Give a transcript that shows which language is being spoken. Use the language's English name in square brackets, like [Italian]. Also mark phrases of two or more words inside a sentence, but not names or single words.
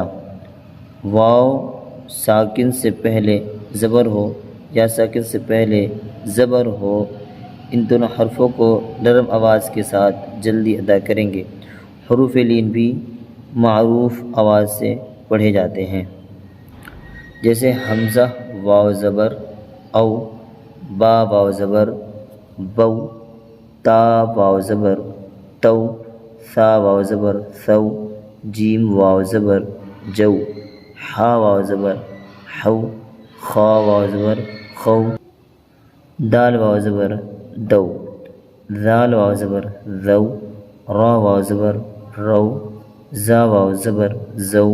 [Urdu] واو ساکن سے پہلے زبر ہو یا ساکن سے پہلے زبر ہو، ان دونوں حرفوں کو نرم آواز کے ساتھ جلدی ادا کریں گے۔ حروف لین بھی معروف آواز سے پڑھے جاتے ہیں، جیسے حمزہ واو زبر او، با واو زبر بو، تا واو زبر تو، ثا واو زبر ثو، جیم واو زبر جو، حا واو زبر حو، خا واو زبر خو، دال واو زبر دو، ذال واو زبر ذو، را واو زبر رو، زا واو زبر زو،